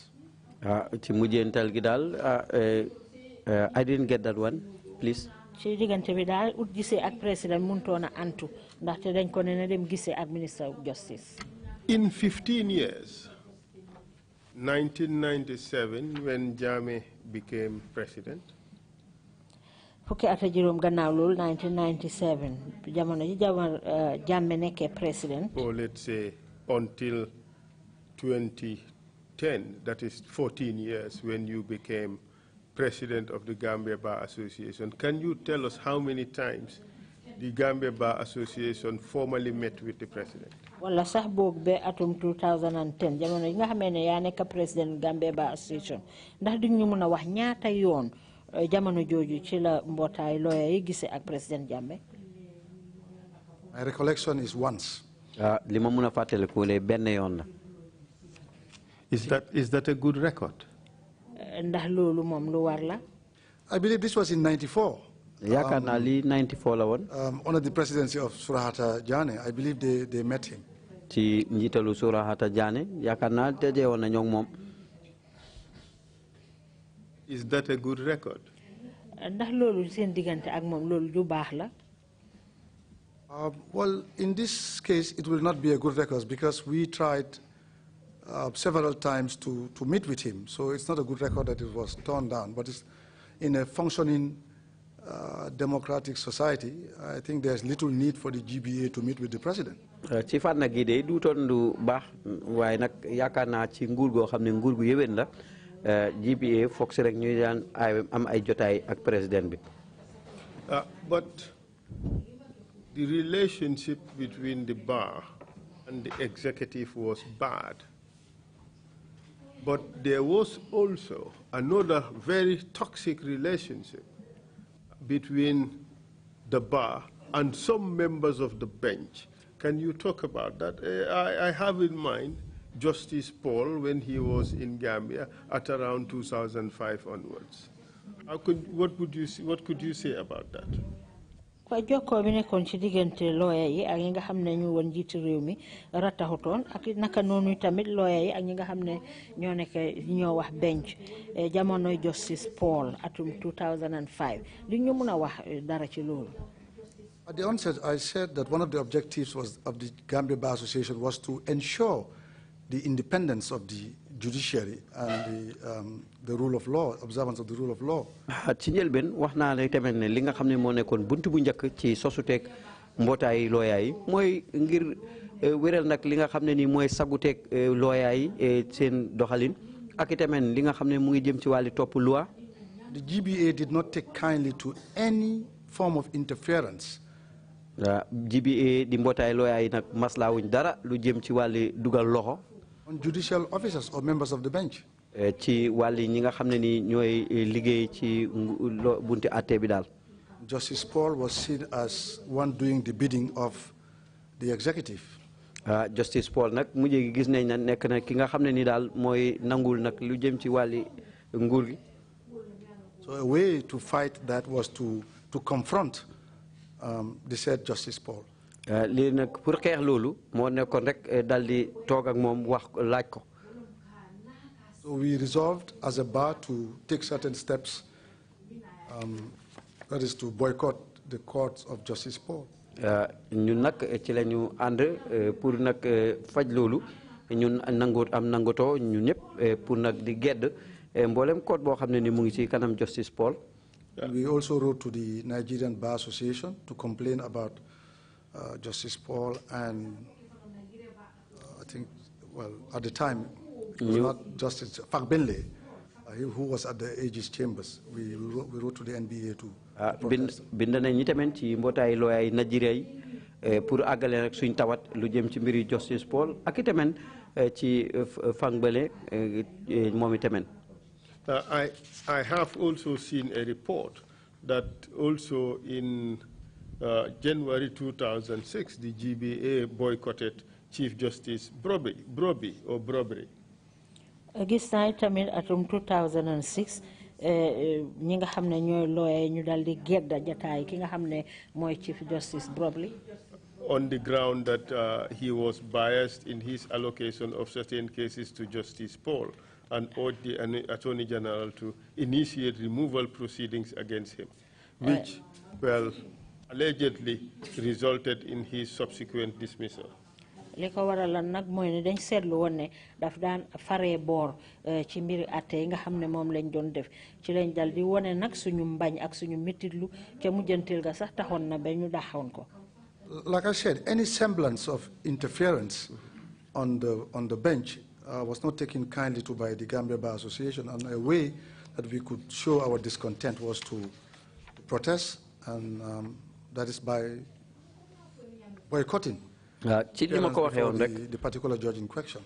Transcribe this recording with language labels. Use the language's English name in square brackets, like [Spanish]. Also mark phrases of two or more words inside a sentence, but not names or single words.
[Wolof] Ci mujjeental gi daal [English] I didn't get that one, please. [Wolof] Ci diggante bi daal ut gisee ak président mënutoon a antu ndaxte dañ ko ne na dem gisee ak [English] Minister of Justice. In 15 years, 1997, when Jammeh became president, [Wolof] fukki at ak juróom gannaaw loolu 1997 jamono ji Jammeh nekkee président. [English] or let's say until 2010, that is 14 years, when you became president of the Gambia Bar Association. Can you tell us how many times the Gambia Bar Association formally met with the president? [Wolof] Wala sax boog be atum 2010 jamono yi nga xamee ne yaa nekk président Gambia Bar Association ndax di ñu mën a wax ñaata yoon jamono jooju ci la mbootaay lawyer yi gisee ak président Jammeh. [English] My recollection is once. [Wolof] Li ma mën a fàttaliku le benn yoon la. [English] Is that a good record? [Wolof] Ndax loolu moom lu war la. [English] I believe this was in 94. [Wolof] Yaakaar naa li 94 la woon. [English] Under the presidency of Surahata Jane, I believe they met him. [Wolof] Ci njiitalu Surahata Jane yaakaar naa daje woon na ñoo moom. [English] Is that a good record? [Wolof] Ndax loolu seen diggante ak moom loolu ju baax la. [English] Well, in this case, it will not be a good record because we tried several times to meet with him. So it's not a good record that it was torn down. But it's in a functioning democratic society, I think there's little need for the GBA to meet with the president. [Wolof] Ci fànn gi de duutoon lu baax waaye nag yaakaar naa ci nguur goo xam ne nguur gu yéwén la GBA foog si rek ñuy daan am ay jotaay ak président bi. [English] But the relationship between the bar and the executive was bad. But there was also another very toxic relationship between the bar and some members of the bench. Can you talk about that? I have in mind Justice Paul when he was in Gambia at around 2005 onwards. What could you say about that? [Wolof] Kwa jokkoo bi nekkoon ci diggante lawyer yi ak ñi nga xam ne ñu woon jiitu réew mi rataxutoon ak naka noonu tamit lawyer yi ak ñi nga xam ne ñoo nekk ñoo wax bench jamonoy Justice Paul atum 2005 li ñu mën a wax dara ci loolu. [English] At the onset, I said that one of the objectives of the Gambia Bar Association was to ensure the independence of the judiciary and the rule of law, observance of the rule of law. [Wolof] Ci njëlbeen wax naa ne tamit ne li nga xam ne moo nekkoon buntu bu njëkk ci sosuteeg mbootaay looyaa yi mooy ngir wéral nag li nga xam ne nii mooy saguteeg looyaa yi seen doxalin ak itamit li nga xam ne mu ngi jëm ci wàllu topp loi. [English] The GBA did not take kindly to any form of interference. [Wolof] GBA di mbootaay looyaa yi nag maslaawuñ dara lu jëm ci wàllu dugal loxo. [English] On judicial officers or members of the bench. [Wolof] Ci wàlli ñi nga xam ne ni ñooy liggéey ci bunti àtte bi daal. [English] Justice Paul was seen as one doing the bidding of the executive. [Wolof] Justice Paul nag mujj gi gis nañ na nekk na ki nga xam ne ni daal mooy nangul nag lu jëm ci wàlli nguur gi. [English] So a way to fight that was to confront the said Justice Paul. [Wolof] lii nag pour xeex loolu moo nekkoon rek dal di toog ak moom wax laaj ko. [English] So we resolved as a bar to take certain steps, that is to boycott the courts of Justice Paul. [Wolof] ñun nag ci la ñu ànd pour nag faj loolu ñun nangotoo ñun ñëpp pour nag di gedd mboolem court boo xam ne ni mu ngi ci kanam Justice Paul. [English] We also wrote to the Nigerian Bar Association to complain about Justice Paul and I think, well, at the time, it was not Justice Fakbenle, who was at the Aegis Chambers. We wrote to the NBA to [Wolof] bind nañ ñi tamit ci mbootaay looyaay Nigeria yi pour àggale rek suñ tawat lu jëm ci mbiri Justice Paul ak itamit ci fangbale moom itamit. [English] I have also seen a report that also in January 2006, the GBA boycotted Chief Justice Broby. [Wolof] Gis naa tamit atum 2006 ñi nga xam ne ñooy lawyer ñu dal di gedda jataay ki nga xam ne mooy Chief Justice Broby. [English] On the ground that he was biased in his allocation of certain cases to Justice Paul, and urged the Attorney General to initiate removal proceedings against him, which, well, allegedly resulted in his subsequent dismissal. [Wolof] Li ko waralan nag mooy ne dañ seetlu woon ne daf daan faree boor ci mbiri atte yi nga xam ne moom lañ doon def ci lañ dal di wone nag suñu mbañ ak suñu mititlu ca mujjantil ga sax taxoon na ba ñu daxoon ko. [English] Like I said, any semblance of interference on the bench was not taken kindly to by the Gambia Bar Association, and a way that we could show our discontent was to protest, and that is by boycotting the particular judge in question.